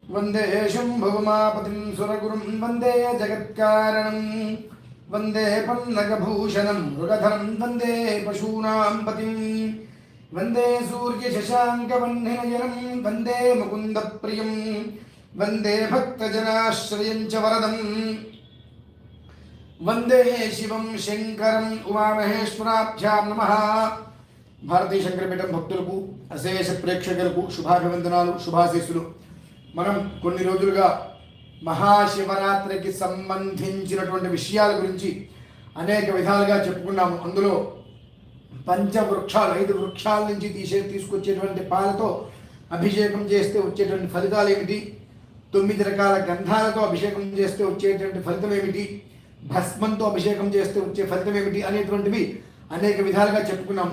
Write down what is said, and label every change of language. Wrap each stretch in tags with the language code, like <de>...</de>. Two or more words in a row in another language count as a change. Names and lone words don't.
<sa>वंदे शुंभुमापतिं सुरगुरुं वंदे जगत्कारणं वंदे पन्नगभूषणं मृगधरं वंदे पशूनां पतिं वंदे सूर्यशशाङ्कवह्निनयनं वंदे मुकुन्दप्रियं वंदे भक्तजनाश्रयं च वरदं वंदे शिवं शंकरं उमामहेश्वराभ्यां नमः।</sa> <te>భారతీయ శంకరపీఠం భక్తులకు అశేష ప్రేక్షకులకు శుభాభివందనాలు శుభాశీస్సులు. మనం కొన్ని రోజులుగా మహాశివరాత్రికి సంబంధించినటువంటి విషయాల గురించి అనేక విధాలుగా చెప్పుకున్నాము. అందులో పంచవృక్షాలు 5 వృక్షాల నుంచి తీసుకొచ్చేటువంటి పాలతో అభిషేకం చేస్తే వచ్చేటువంటి ఫలితాలు ఏమిటి, 9 రకాల గంధాలతో అభిషేకం చేస్తే వచ్చేటువంటి ఫలితం ఏమిటి, భస్మంతో అభిషేకం చేస్తే వచ్చే ఫలితం ఏమిటి అనేటువంటివి అనేక విధాలుగా చెప్పుకున్నాం.</te>